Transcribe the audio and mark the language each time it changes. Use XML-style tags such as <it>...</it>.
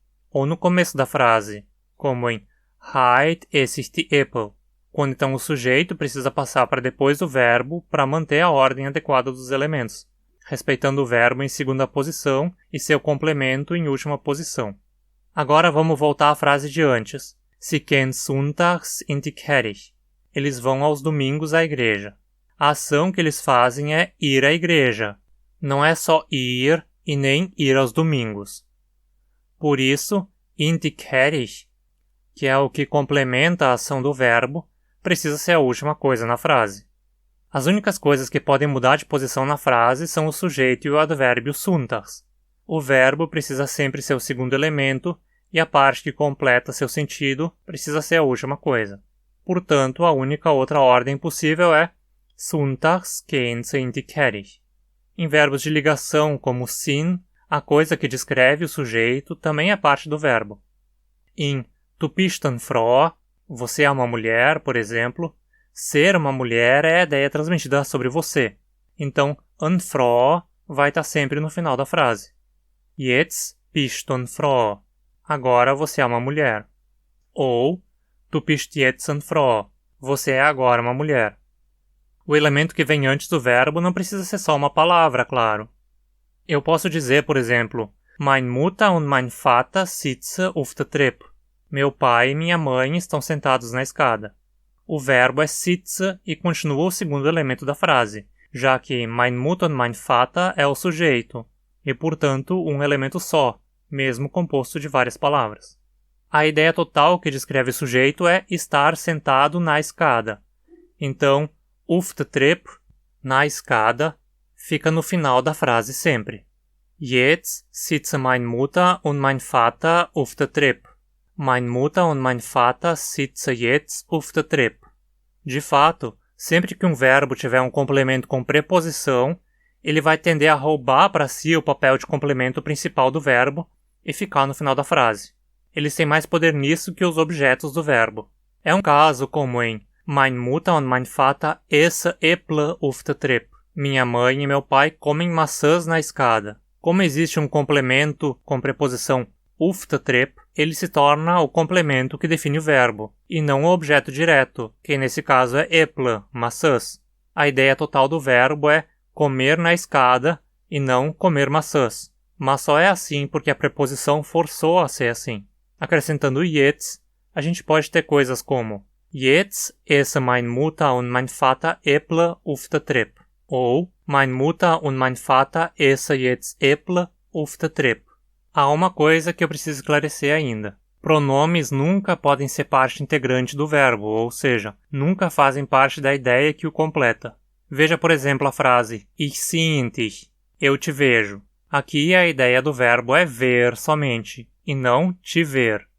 <pt>Ou no começo da frase, como em</pt> <de>Heute esse ich die Äpfel,</de> <pt>quando então o sujeito precisa passar para depois do verbo para manter a ordem adequada dos elementos, respeitando o verbo em segunda posição e seu complemento em última posição. Agora vamos voltar à frase de antes.</pt> <de>Sie gehen sonntags in die Kirche.</de> <pt>Eles vão aos domingos à igreja. A ação que eles fazem é ir à igreja. Não é só ir e nem ir aos domingos. Por isso,</pt> <de>in die Kirche,</de> <pt>que é o que complementa a ação do verbo, precisa ser a última coisa na frase. As únicas coisas que podem mudar de posição na frase são o sujeito e o advérbio sonntags. O verbo precisa sempre ser o segundo elemento e a parte que completa seu sentido precisa ser a última coisa. Portanto, a única outra ordem possível é</pt> <de>Sonntags gehen sie in die Kirche.</de> <pt>Em verbos de ligação como sind, a coisa que descreve o sujeito também é parte do verbo. Em</pt> <de>Du bist eine Frau,</de> <pt>você é uma mulher, por exemplo, ser uma mulher é a ideia transmitida sobre você. Então,</pt> <de>eine Frau</de> <pt>vai estar sempre no final da frase.</pt> <de>Jetzt bist du eine Frau.</de> <pt>Agora você é uma mulher.</pt> <de>Ou, Du bist jetzt eine Frau.</de> <pt>Você é agora uma mulher. O elemento que vem antes do verbo não precisa ser só uma palavra, claro. Eu posso dizer, por exemplo,</pt> <de>Meine Mutter und mein Vater sitzen auf der Treppe.</de> <pt>Meu pai e minha mãe estão sentados na escada. O verbo é sitze e continua o segundo elemento da frase, já que</pt> <de>Meine Mutter und mein Vater</de> <pt>é o sujeito, e portanto um elemento só, mesmo composto de várias palavras. A ideia total que descreve o sujeito é estar sentado na escada. Então,</pt> <de>auf der Treppe,</de> <pt>na escada, fica no final da frase sempre.</pt> <de>Jetzt sitzen meine Mutter und mein Vater auf der Treppe. Meine Mutter und mein Vater sitzen jetzt auf der Treppe.</de> <pt>De fato, sempre que um verbo tiver um complemento com preposição, ele vai tender a roubar para si o papel de complemento principal do verbo e ficar no final da frase. Eles têm mais poder nisso que os objetos do verbo. É um caso como em</pt> <de>Meine Mutter und mein Vater essen Äpfel auf der Treppe.</de> <pt>Minha mãe e meu pai comem maçãs na escada. Como existe um complemento com preposição</pt> <de>auf der Treppe,</de> <pt>ele se torna o complemento que define o verbo, e não o objeto direto, que nesse caso é Äpfel, maçãs. A ideia total do verbo é comer na escada e não comer maçãs. Mas só é assim porque a preposição forçou a ser assim. Acrescentando jetzt, a gente pode ter coisas como</pt> <de>Jetzt essen meine Mutter und mein Vater Äpfel auf der Treppe. Ou Meine Mutter und mein Vater essen jetzt Äpfel auf der Treppe.</de> <pt>Há uma coisa que eu preciso esclarecer ainda. Pronomes nunca podem ser parte integrante do verbo, ou seja, nunca fazem parte da ideia que o completa. Veja, por exemplo, a frase</pt> <de>Ich sehe dich.</de> <pt>Eu te vejo. Aqui a ideia do verbo é ver somente, e não te ver.</pt>